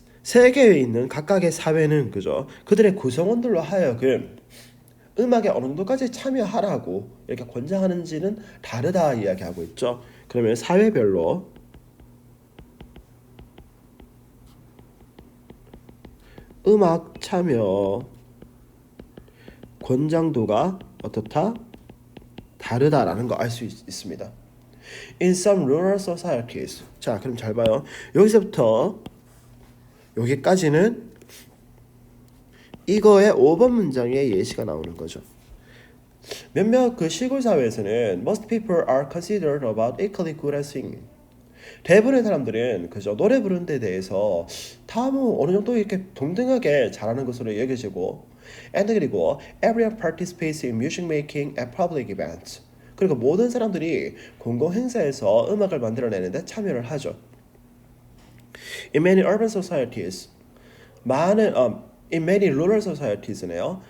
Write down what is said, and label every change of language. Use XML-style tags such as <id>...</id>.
<ko>세계에 있는 각각의 사회는 그죠? 그들의 구성원들로 하여금 음악에 어느 정도까지 참여하라고 이렇게 권장하는지는 다르다 이야기하고 있죠. 그러면 사회별로 음악 참여 권장도가 어떻다? 다르다라는 거 알 수 있습니다.</ko> <en>In some rural societies.</en> <ko>자, 그럼 잘 봐요. 여기서부터 여기까지는 이거의 5번 문장의 예시가 나오는 거죠. 몇몇 그 시골 사회에서는</ko> <en>most people are considered about equally good at singing.</en> <ko>대부분의 사람들은 그저 노래 부르는 데 대해서 다 뭐 어느 정도 이렇게 동등하게 잘하는 것으로 여겨지고 and 그리고</ko> <en>everyone participates in music making at public events.</en> <ko>그리고 모든 사람들이 공공 행사에서 음악을 만들어내는데 참여를 하죠.</ko> <en>In many urban societies, in many rural societies네요.</en>